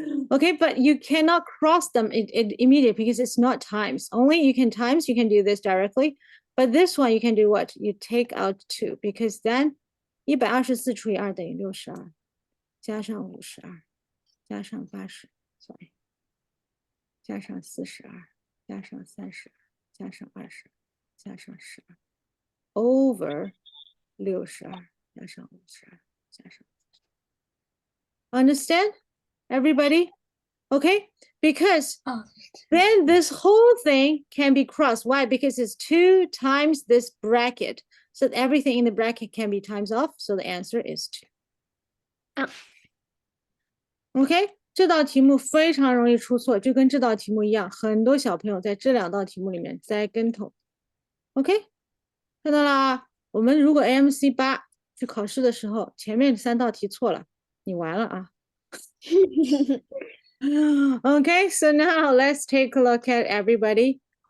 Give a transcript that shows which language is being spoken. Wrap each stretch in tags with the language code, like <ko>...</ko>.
<en>Okay, but you cannot cross them immediately because it's not times. Only you can times, you can do this directly. But this one, you can do what? You take out 2 because then</en> <zh>124除以2等于62加上52加上80</zh> <en>sorry</en> <zh>加上42加上32加上20加上12</zh> <en>over</en> <zh>62加上52加上</zh> <en>Understand, everybody? Okay, because Oh, then this whole thing can be crossed. Why? Because it's 2 times this bracket. So everything in the bracket can be times off. So the answer is 2. Oh.</en> <zh>OK, 这道题目非常容易出错，就跟这道题目一样，很多小朋友在这2道题目里面栽跟头。 OK， 看到了啊？我们如果 AMC 8去考试的时候，前面3道题错了，你完了啊。</zh> <en>Okay, so now let's take a look at everybody.</en>